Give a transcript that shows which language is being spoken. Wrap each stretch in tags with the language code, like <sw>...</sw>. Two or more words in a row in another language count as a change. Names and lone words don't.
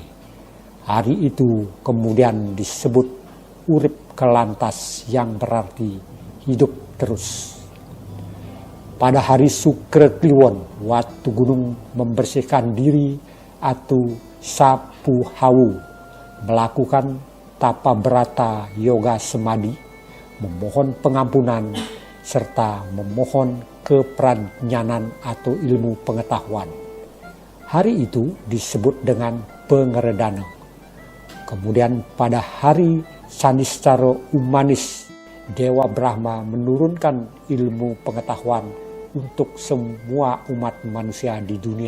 <id>Hari itu kemudian disebut Urip Kelantas, yang berarti hidup terus. Pada hari Sukra Kliwon, Watu Gunung membersihkan diri atau sapu hawu, melakukan tapa berata yoga semadi, memohon pengampunan, serta memohon kepranyanan atau ilmu pengetahuan. Hari itu disebut dengan Pengeredana. Kemudian pada hari Saniscara Umanis, Dewa Brahma menurunkan ilmu pengetahuan untuk semua umat manusia di dunia.</id>